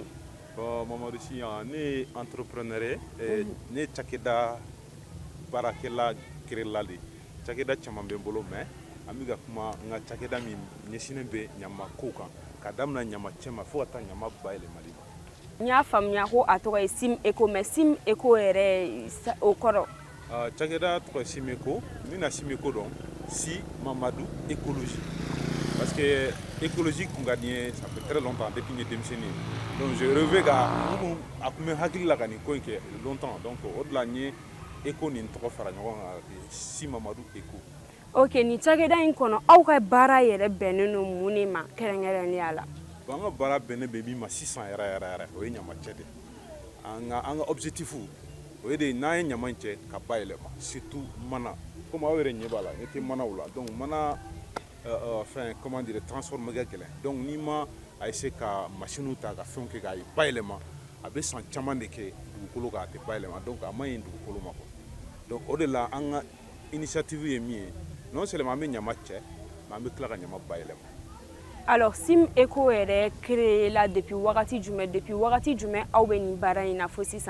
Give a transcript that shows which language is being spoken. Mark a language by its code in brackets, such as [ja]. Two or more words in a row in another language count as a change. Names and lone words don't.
[bm] Mamadou Si ne entrepreneur ne cakɛda baarakɛla créela de cakɛda caman bɛ n bolo mais an bɛ ka kuma n ka cakɛda min ɲɛsinnen bɛ ɲama kow kan ka daminɛ ɲama cɛma fo ka taa ɲama bayɛlɛmali ma. N y'a faamuya ko a tɔgɔ ye Sim Eco mais Sim Eco yɛrɛ o kɔrɔ cakɛda tɔgɔ ye Sim Eco n bɛna Sim Eco dɔn Si Mamadou [fr] écologie parce que écologie [bm] kun ka di n ye [fr] ça fait très longtemps depuis [bm] n ye denmisɛnnin [fr] donc je rêvais [bm] ka a kun bɛ hakili la ka nin ko in kɛ longtemps donc o de la n ye Eco nin tɔgɔ fara ɲɔgɔn kan Si Mamadou Eco. Ok ni cakɛda in kɔnɔ aw ka baara yɛrɛ bɛnnen don mun de ma kɛrɛnkɛrɛnnenya la an ka baara bɛnnen bɛ min ma sisan yɛrɛ o ye ɲamacɛ de an ka objectif o ye de n'an ye ɲama in cɛ ka bayɛlɛma surtout mana comme aw yɛrɛ ɲɛ b'a la ne tɛ manaw la donc mana fɛn [fr] comment dire transformer [bm] ka gɛlɛn donc n'i ma a essayer ka machine ta ka fɛnw kɛ k'a bayɛlɛma a bɛ san caman de kɛ dugukolo kan a tɛ bayɛlɛma donc a ma ɲi dugukolo ma quoi donc o de la an ka initiative ye min ye [fr] non seulement [bm] an bɛ ɲama cɛ mais an bɛ tila ka ɲama bayɛlɛma. Alors Sim Eco yɛrɛ créé la depuis wagati jumɛn aw bɛ nin baara in na fo sisan.